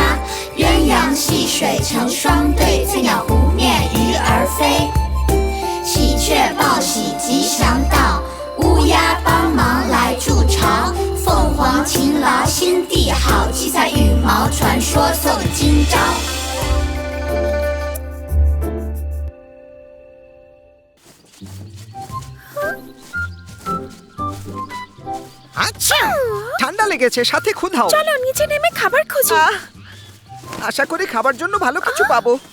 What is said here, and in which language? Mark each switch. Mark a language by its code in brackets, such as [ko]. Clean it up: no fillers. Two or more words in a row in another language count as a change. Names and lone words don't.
[zh] 鸳鸯戏水成双对，翠鸟湖面鱼儿飞。喜鹊报喜吉祥到，乌鸦帮忙来筑巢。凤凰勤劳心地好，七彩羽毛传说送今朝。 [bn] আচ্ছা, ঠান্ডা লেগেছে, সাথে ক্ষুধাও। চলো নিচে নেমে খাবার খুঁজি। আশা করি খাবার জন্য ভালো কিছু পাবো।